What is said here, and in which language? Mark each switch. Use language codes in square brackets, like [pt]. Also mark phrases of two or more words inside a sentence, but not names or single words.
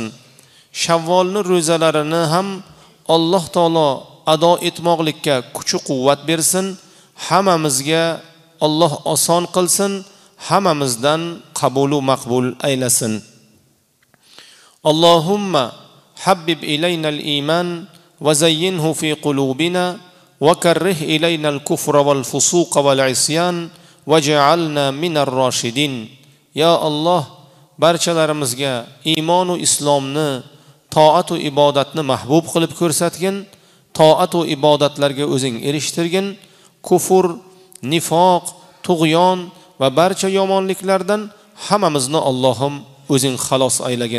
[uz] Shavvolni ro'zalarini ham Alloh taolo ado etmoqlikka kuch-quvvat bersin. Hammamizga Alloh oson qilsin, hammamizdan qabul va maqbul aylasin. [ar] اللهم حبب إلينا الإيمان وزينه في قلوبنا وكره إلينا الكفر والفسوق والعصيان واجعلنا من الراشدين. [uz] Ya Alloh, barchalarimizga iymon va islomni, toat va ibodatni mahbub qilib ko'rsatgin, toat va ibodatlarga o'zing erishtirgin, kufr, nifoq, tug'yon va barcha yomonliklardan hammamizni Allohim o'zing xalos aylagin.